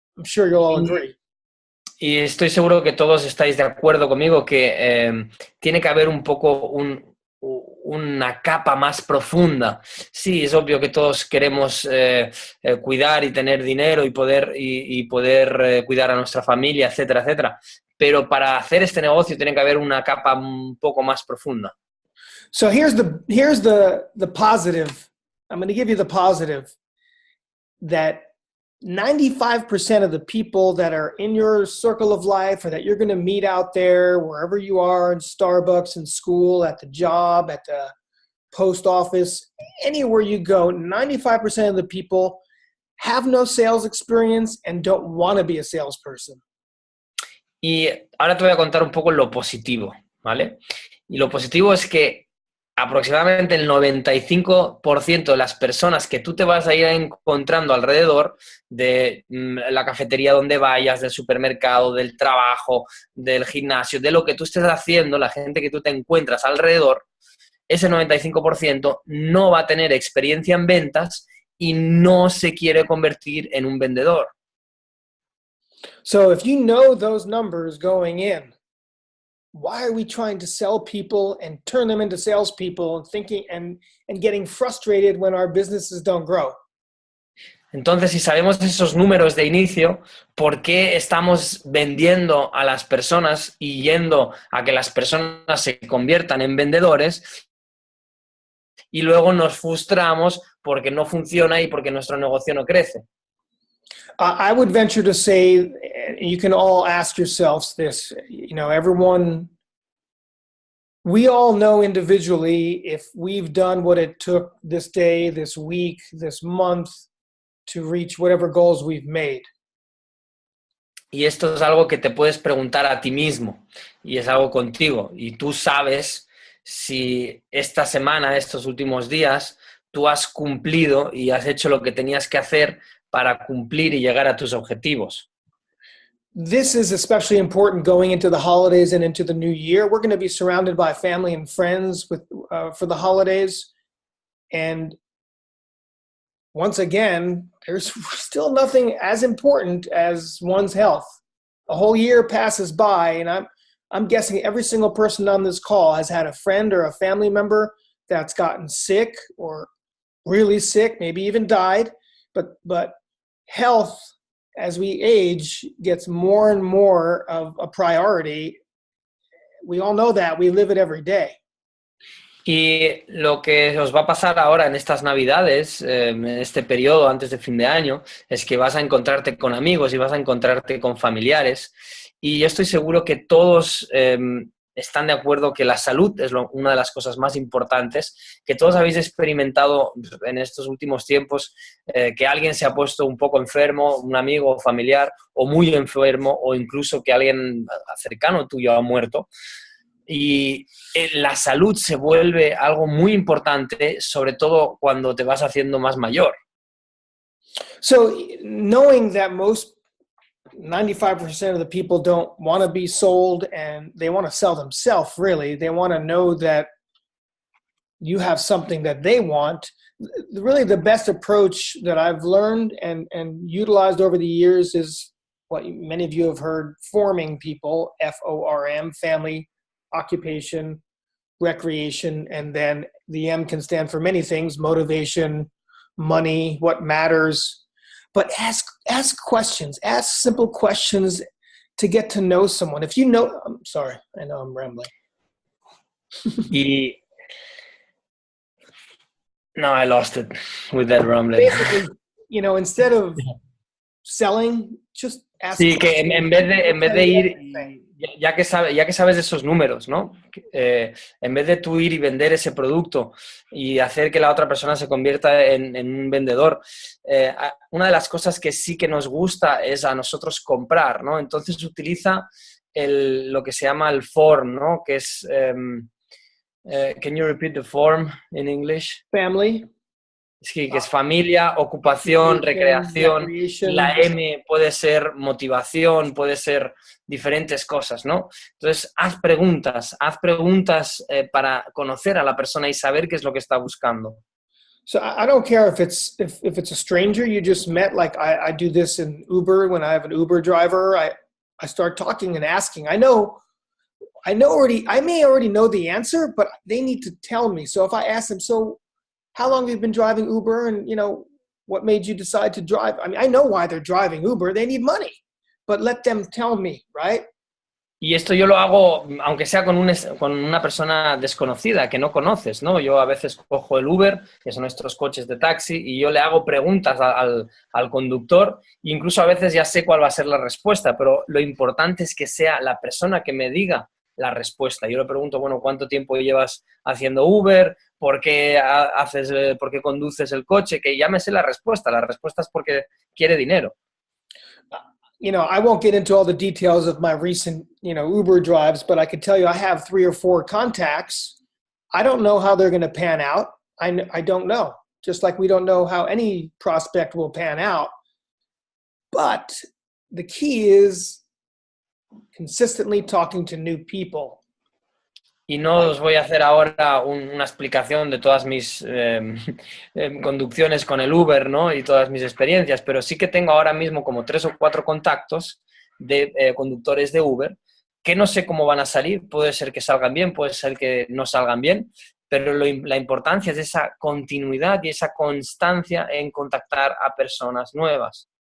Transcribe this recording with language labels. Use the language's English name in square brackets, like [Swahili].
[English] I'm sure you'll all agree. [Spanish] Y estoy seguro que todos estáis de acuerdo conmigo que tiene que haber un poco una capa más profunda. Sí, es obvio que todos queremos cuidar y tener dinero y poder cuidar a nuestra familia, etcétera, etcétera. Pero para hacer este negocio tiene que haber una capa un poco más profunda. [English] So here's the positive. I'm going to give you the positive that 95% of the people that are in your circle of life or that you're going to meet out there, wherever you are, in Starbucks, in school, at the job, at the post office, anywhere you go, 95% of the people have no sales experience and don't want to be a salesperson. [Spanish] Y ahora te voy a contar un poco lo positivo, ¿vale? Y lo positivo es que aproximadamente el 95% de las personas que tú te vas a ir encontrando alrededor de la cafetería donde vayas, del supermercado, del trabajo, del gimnasio, de lo que tú estés haciendo, la gente que tú te encuentras alrededor, ese 95% no va a tener experiencia en ventas y no se quiere convertir en un vendedor. [English] So if you know those numbers going in, why are we trying to sell people and turn them into salespeople and thinking and getting frustrated when our businesses don't grow? [Spanish] Entonces, si sabemos esos números de inicio, ¿por qué estamos vendiendo a las personas y yendo a que las personas se conviertan en vendedores y luego nos frustramos porque no funciona y porque nuestro negocio no crece? [English] I would venture to say, you can all ask yourselves this, you know, everyone, we all know individually if we've done what it took this day, this week, this month to reach whatever goals we've made. [Spanish] Y esto es algo que te puedes preguntar a ti mismo y es algo contigo. Y tú sabes si esta semana, estos últimos días, tú has cumplido y has hecho lo que tenías que hacer para cumplir y llegar a tus objetivos. [English] This is especially important going into the holidays and into the new year. We're going to be surrounded by family and friends for the holidays. And once again, there's still nothing as important as one's health. A whole year passes by, and I'm guessing every single person on this call has had a friend or a family member that's gotten sick or really sick, maybe even died. But health, as we age, gets more and more of a priority. We all know that. We live it every day. [Spanish] Y lo que os va a pasar ahora en estas Navidades, en este periodo antes de fin de año, es que vas a encontrarte con amigos y vas a encontrarte con familiares. Y yo estoy seguro que todos están de acuerdo que la salud es una de las cosas más importantes, que todos habéis experimentado en estos últimos tiempos, que alguien se ha puesto un poco enfermo, un amigo o familiar, o muy enfermo, o incluso que alguien cercano tuyo ha muerto. Y la salud se vuelve algo muy importante, sobre todo cuando te vas haciendo más mayor. [English] So knowing that most 95% of the people don't want to be sold, and they want to sell themselves, really. They want to know that you have something that they want. Really, the best approach that I've learned and utilized over the years is what many of you have heard, forming people, F-O-R-M, family, occupation, recreation, and then the M can stand for many things, motivation, money, what matters. But ask questions, ask simple questions to get to know someone. If you know, I'm sorry, I know I'm rambling. No, I lost it with that rambling. Basically, instead of selling, just ask. [Spanish] Sí, que en vez de ir, ya que sabes de esos números, ¿no? En vez de tú ir y vender ese producto y hacer que la otra persona se convierta en un vendedor, una de las cosas que sí que nos gusta es a nosotros comprar, ¿no? Entonces utiliza lo que se llama el form, ¿no? Que es... [English] can you repeat the form in English? Family. [Spanish] Sí, que es familia, ocupación, recreación. La M puede ser motivación, puede ser diferentes cosas, ¿no? Entonces, haz preguntas para conocer a la persona y saber qué es lo que está buscando. [English] So I don't care if it's a stranger you just met, like I do this in Uber. When I have an Uber driver, I start talking and asking. I may already know the answer, but they need to tell me. So if I ask them, so how long have you been driving Uber, and what made you decide to drive? I mean, I know why they're driving Uber. They need money, but let them tell me, right? [Spanish] Y esto yo lo hago, aunque sea con una persona desconocida, que no conoces, ¿no? Yo a veces cojo el Uber, que son estos coches de taxi, y yo le hago preguntas al conductor, e incluso a veces ya sé cuál va a ser la respuesta, pero lo importante es que sea la persona que me diga la respuesta. Yo le pregunto, bueno, ¿cuánto tiempo llevas haciendo Uber? ¿Por qué conduces el coche? Que ya me sé la respuesta. La respuesta es porque quiere dinero. [English] I won't get into all the details of my recent, Uber drives, but I can tell you I have 3 or 4 contacts. I don't know how they're going to pan out. I don't know. Just like we don't know how any prospect will pan out. But the key is consistently talking to new people. [Spanish] Y no os voy a hacer ahora una explicación de todas mis conducciones con el Uber, ¿no? Y todas mis experiencias, pero sí que tengo ahora mismo como 3 o 4 contactos de conductores de Uber que no sé cómo van a salir. Puede ser que salgan bien, puede ser que no salgan bien, pero la importancia es esa continuidad y esa constancia en contactar a personas nuevas.